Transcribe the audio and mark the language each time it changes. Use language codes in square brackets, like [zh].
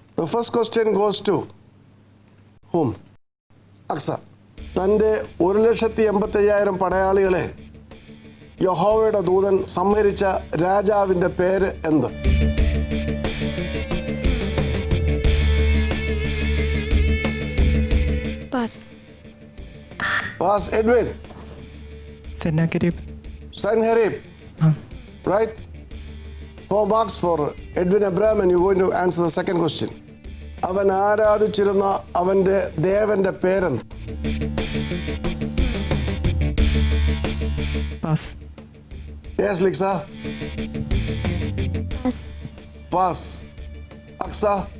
[en] The first question goes to whom? Aksa. [ml] തൻ്റെ 1,85,000 പടയാളികളെ യഹോവയുടെ ദൂതൻ സംഹരിച്ച രാജാവിൻ്റെ പേര് എന്ത്? [en] Pass. Edwin. Sennacherib. Sanherib. Right? 4 marks for Edwin Abraham, and you're going to answer the second question. [ml] അവൻ ആരാധിച്ചിരുന്ന അവൻ്റെ ദേവന്റെ പേരെന്ത്? [en] Pass. Yes, Liksa. Pass. Aksa.